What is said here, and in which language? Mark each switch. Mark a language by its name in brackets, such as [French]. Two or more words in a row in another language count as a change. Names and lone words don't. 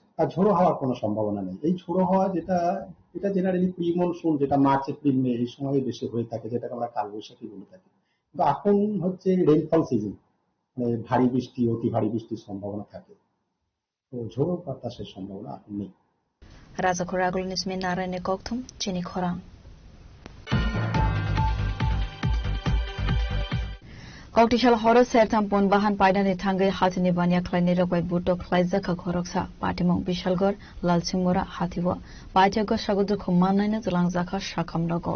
[Bangla] আর ঝোড়ো হাওয়ার কোনো সম্ভাবনা নেই। এই ঝোড়ো হাওয়া এটা [English] generally pre monsoon, [Bangla] যেটা মার্চ, এপ্রিল, মে এই সময় বেশি হয়ে থাকে, যেটাকে আমরা কালবৈশাখী বলে থাকি। কিন্তু এখন হচ্ছে [English] rainfall season, [Bangla] মানে ভারী বৃষ্টি, অতি ভারী বৃষ্টির সম্ভাবনা থাকে, তো ঝোড়ো বাতাসের সম্ভাবনা এখন নেই। [Kok Borok] Razakor Aglunismi Narayne Koktum, Chini Khorang. Koktisal Horo Sertam Pon Bahan Paidani Tangai Hatini Banya Kleini Rokai Buto Klaizaka Koroksa, Patimong Bishalgor, Lalsimura Hatiwa, Paitiago Shagudu Kumanane Langzaka Shakam Logo.